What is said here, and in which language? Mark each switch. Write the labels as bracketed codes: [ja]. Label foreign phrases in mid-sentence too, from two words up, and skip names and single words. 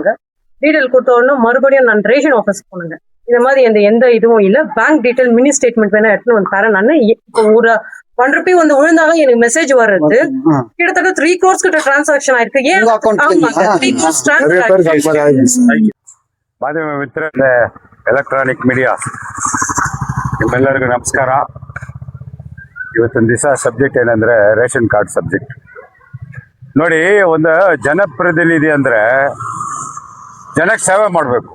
[ta] டீட்டெயில் கொடுத்த உடனே மறுபடியும் நான் ரேஷன் ஆஃபீஸ் போனேங்க. இந்த மாதிரி எந்த இதுவும் இல்லை, பேங்க் டீட்டெயில் மினி ஸ்டேட்மெண்ட் வேணா எடுத்துன்னு வந்து தரேன். நான் இப்போ ஒரு 1 ரூபி வந்து விழுந்தாலும் எனக்கு மெசேஜ் வருது. கிட்டத்தட்ட 3 crores கிட்ட டிரான்சாக்ஷன் ஆயிருக்கு. ஏன் 3 crores டிரான்சாக்ஷன். [kn] ಮಾಧ್ಯಮ ಮಿತ್ರರೇ, ಎಲೆಕ್ಟ್ರಾನಿಕ್ ಮೀಡಿಯಾ ನಿಮ್ಮೆಲ್ಲರಿಗೂ ನಮಸ್ಕಾರ. ಇವತ್ತಿನ ದಿವಸ ಸಬ್ಜೆಕ್ಟ್ ಏನಂದ್ರೆ ರೇಷನ್ ಕಾರ್ಡ್ ಸಬ್ಜೆಕ್ಟ್. ನೋಡಿ, ಒಂದು ಜನಪ್ರತಿನಿಧಿ ಅಂದ್ರೆ ಜನಕ್ಕೆ ಸೇವೆ ಮಾಡಬೇಕು.